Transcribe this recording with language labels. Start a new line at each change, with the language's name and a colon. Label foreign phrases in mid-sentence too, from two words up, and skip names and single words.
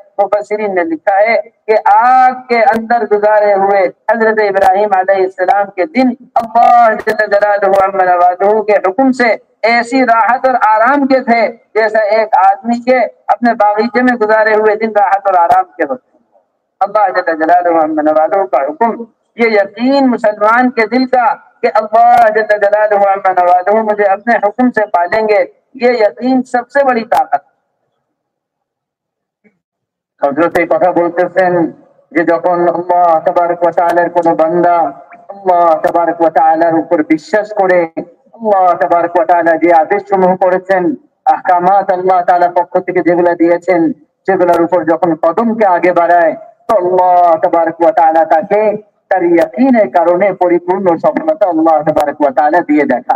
Urdu: مفسرین نے لکھا ہے کہ آگ کے اندر گزارے ہوئے حضرت ابراہیم علیہ السلام کے دن اللہ جل جلالہ عما نوالہ کے حکم سے ایسی راحت اور آرام کے تھے جیسا ایک آدمی کے اپنے باغیچے میں گزارے ہوئے دن راحت اور آرام کے ہوتے ہیں۔ اللہ جل جلالہ عما نوالہ کا حکم، یہ یقین مسلمان کے دل کا کہ اللہ جل جلالہ عما نوالہ مجھے اپنے حکم سے پالیں گے، یہ یقین سب سے بڑی طاقت۔
Bangla: حضرت কথা বলতেছেন যে যখন আল্লাহ তাবারক ওয়া তাআলার কোন বান্দা আল্লাহ তাবারক ওয়া তাআলার উপর বিশ্বাস করে আল্লাহ তাবারক ওয়া তাআলা যে আদেশসমূহ করেছেন, আহকামাত আল্লাহ তাআলা পক্ষ থেকে যেগুলো দিয়েছেন সেগুলোর উপর যখন কদমকে আগে বাড়ায় তো আল্লাহ তাবারক ওয়া তাআলা তাকে তার ইয়াকিনের কারণে পরিপূর্ণ সফলতা আল্লাহ তাবারক ওয়া তাআলা দিয়ে দেখান।